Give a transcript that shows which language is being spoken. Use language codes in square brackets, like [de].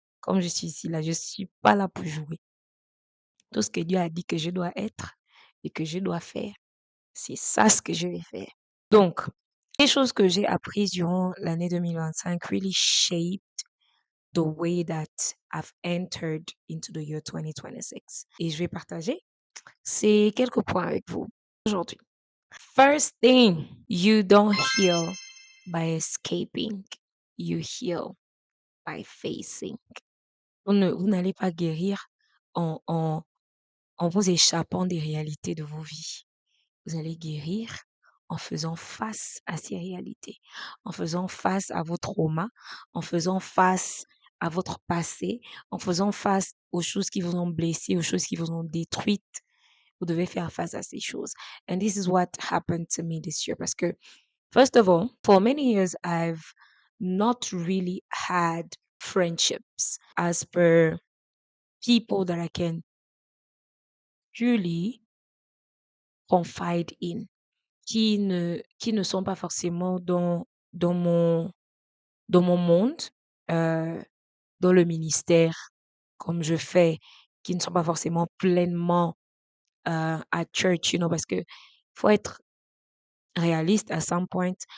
[fr] Comme je suis ici, là, je suis pas là pour jouer. Tout ce que Dieu a dit que je dois être et que je dois faire, c'est ça ce que je vais faire. Donc, les choses que j'ai apprises durant l'année 2025 [en] really shaped the way that I've entered into the year 2026. [fr] Et je vais partager ces quelques points avec vous aujourd'hui. [en] First thing, you don't heal by escaping. You heal by facing. [fr] Vous n'allez pas guérir en vous échappant des réalités de vos vies. vous allez guérir en faisant face à ces réalités, en faisant face à vos traumas, en faisant face à votre passé, en faisant face aux choses qui vous ont blessé, aux choses qui vous ont détruite. Vous devez faire face à ces choses. [en] And this is what happened to me this year. [fr] Parce que, [en] first of all, for many years, I've not really had friendships as per people that I can truly confide in, [fr] qui ne sont pas forcément dans mon monde, euh, dans le ministère, comme je fais, qui ne sont pas forcément pleinement à church, parce que faut être réaliste à [en] some point.